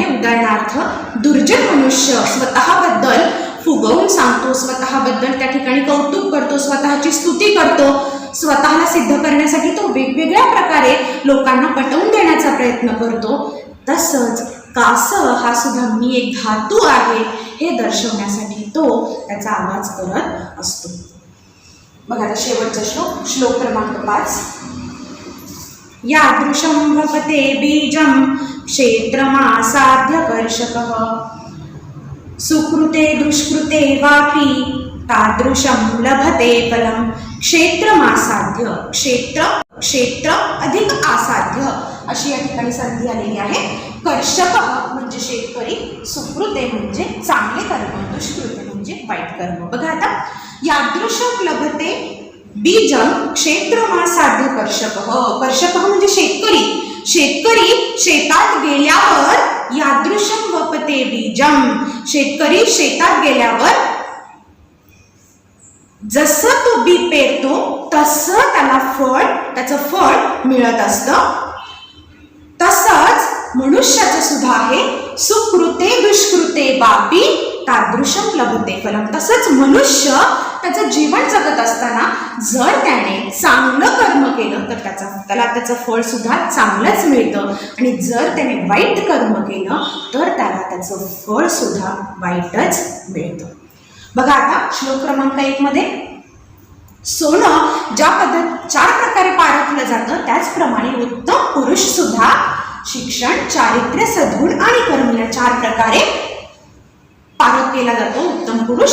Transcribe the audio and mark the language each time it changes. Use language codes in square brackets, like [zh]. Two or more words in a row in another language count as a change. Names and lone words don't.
[mr] उदाहरणार्थ दुर्जन मनुष्य स्वतःबद्दल फुगवून सांगतो, स्वतःबद्दल त्या ठिकाणी कौतुक करतो, स्वतःची स्तुती करतो, स्वतःला सिद्ध करण्यासाठी तो वेगवेगळ्या प्रकारे लोकांना पटवून देण्याचा प्रयत्न करतो. तसंच कास हा सुद्धा मी एक धातू आहे हे दर्शवण्यासाठी तो त्याचा आवाज करत असतो. बघा आता शेवटचा श्लोक क्रमांक 5. [sa] यादृशं भवते बीजं क्षेत्रमासाद्य कर्षकः सुकृते दुष्कृते वापि तादृशं लभते फलं. क्षेत्रमासाध्य, [mr] क्षेत्र अधिक आसाध्य अशी या ठिकाणी संधी आलेली आहे. कर्षक म्हणजे शेतकरी, सुकृते म्हणजे चांगले कर्म, दुष्कृते म्हणजे वाईट कर्म. बघा आता [sa] यादृशं लभते बीजं क्षेत्रमासाध्य कर्षकः. [mr] कर्षकः म्हणजे शेतकरी. शेतकरी शेतात गेल्यावर [sa] यादृशं वपते बीजं. [mr] शेतकरी शेतात गेल्यावर जसं तो बी पेरतो तसं त्याचं फळ मिळत असतं. तसंच मनुष्याचं सुद्धा आहे. [sa] सुकृते दुष्कृते वापि तादृशं लभते फलं. [mr] तसंच मनुष्य त्याचं जीवन जगत असताना जर त्याने चांगलं कर्म केलं तर त्याला त्याचं फळ सुद्धा चांगलंच मिळतं आणि जर त्याने वाईट कर्म केलं तर त्याला त्याचं फळ सुद्धा वाईटच मिळतं. बघा आता श्लोक क्रमांक 1 मध्ये सोनं ज्या 4 प्रकारे पारखलं जातं त्याचप्रमाणे उत्तम पुरुष सुद्धा शिक्षण, चारित्र्य, सद्गुण आणि कर्म या 4 प्रकारे पारख केला जातो उत्तम पुरुष.